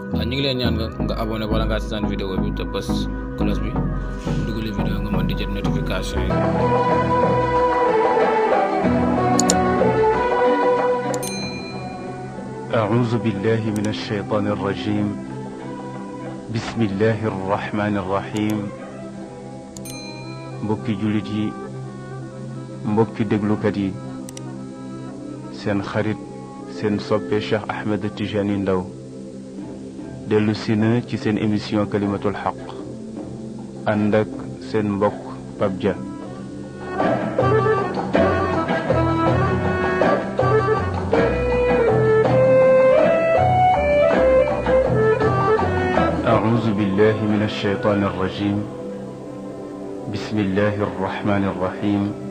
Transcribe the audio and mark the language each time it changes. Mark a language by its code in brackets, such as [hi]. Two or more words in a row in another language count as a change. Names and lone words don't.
[wo] ñu ngi leen ñaan nga abonné wala nga seetaan vidéo bi te bës cloche bi dugalee vidéo nga mën di jot notification yi. [ar] أعوذ بالله من الشيطان الرجيم بسم الله الرحمن الرحيم [wo] mbokki jullit yi mbokki déglukat yi seen xarit seen soppe Cheikh Ahmed Tijani Ndaw dellu si na ci seen émission kalimatul xaq ànd ak seen mbokk Pape Dia. [ar] أعوذ بالله من الشيطان الرجيم بسم الله الرحمن الرحيم